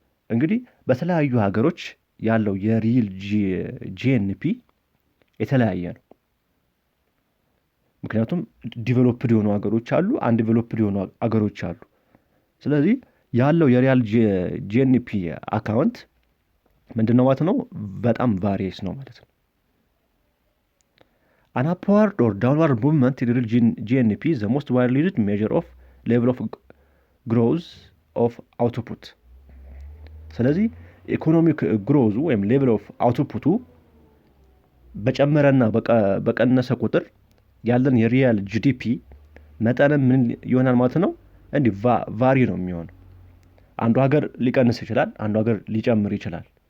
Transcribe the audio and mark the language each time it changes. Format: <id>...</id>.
<am>እንግዲህ በተለያዩ ሀገሮች ያለው የሪል ጂኤንፒ የተለያየ ነው። ምክንያቱም ዲቨሎፕድ የሆኑ ሀገሮች አሉ፣ አንዲቨሎፕድ የሆኑ ሀገሮች አሉ። ስለዚህ ያለው የሪያል ጂኤንፒ አካውንት ምንድነው ማለት ነው? በጣም ቫሪየስ ነው ማለት ነው።</am> <en>An upward or downward movement in real GNP is the most widely used measure of level of growth of output.</en> <am>ስለዚህ ኢኮኖሚክ ግሮዙ ወይም ሌቭል ኦፍ አውትፑቱ በጨመረና በቀነሰ ቁጥር ያለን የሪያል ጂዲፒ መጠንም ምን ይሆናል ማለት ነው? እንዲህ ቫሪ ነው የሚሆነው። አንዱ ሀገር ሊቀንስ ይችላል፣ አንዱ ሀገር ሊጨምር ይችላል።</am>